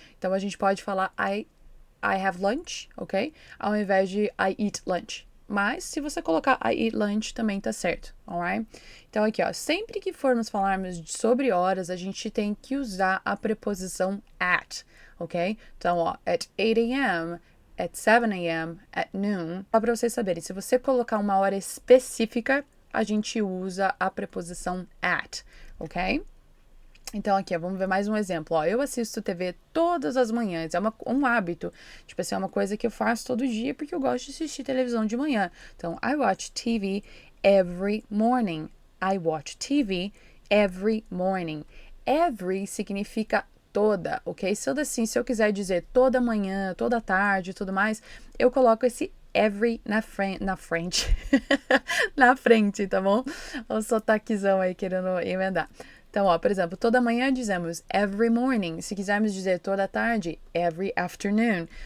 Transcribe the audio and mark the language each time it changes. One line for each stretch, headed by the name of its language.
Portuguese: Então a gente pode falar
English: I have lunch,
Portuguese: ok? Ao invés de
English: I eat lunch.
Portuguese: Mas, se você colocar I eat lunch, também tá certo, alright? Então, aqui, ó, sempre que formos falarmos sobre horas, a gente tem que usar a preposição at, ok? Então, ó,
English: at 8 a.m., at 7 a.m., at noon.
Portuguese: Só pra vocês saberem, se você colocar uma hora específica, a gente usa a preposição at, ok? Então, aqui, ó, vamos ver mais um exemplo. Ó, eu assisto TV todas as manhãs. É um hábito. Tipo assim, é uma coisa que eu faço todo dia porque eu gosto de assistir televisão de manhã.
English: Então, I watch TV every morning. I watch TV every morning.
Portuguese: Every significa toda, ok? Se eu quiser dizer toda manhã, toda tarde e tudo mais, eu coloco esse every na frente. Na frente, tá bom? O sotaquezão aí querendo emendar. Então, ó, por exemplo, toda manhã dizemos
English: every morning.
Portuguese: Se quisermos dizer toda tarde,
English: every afternoon.